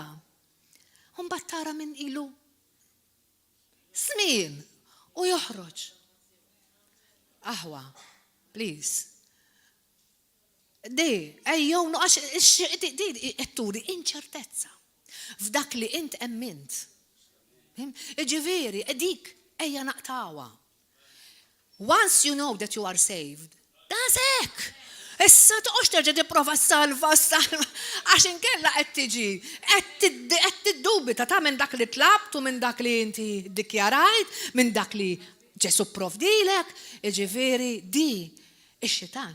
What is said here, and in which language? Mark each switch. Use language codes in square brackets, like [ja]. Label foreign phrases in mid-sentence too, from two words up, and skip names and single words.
[mt] Mbagħad tara min ilu snin u joħroġ. Aħwa, please. Ejjew għax qed turi inċertezza f'dak li int emmint. Ġifieri, dik ejja naqtawa. [en] Once you know that you are saved, that's hekk. [mt] Issa toqgħodx terġa' tipprova salva għax inkella qed tiġi qed tiddubita ta' minn dak li tlabt u minn dak li inti ddikjarajt, minn dak li Ġesu provdilek, jiġifieri di ix-xitan.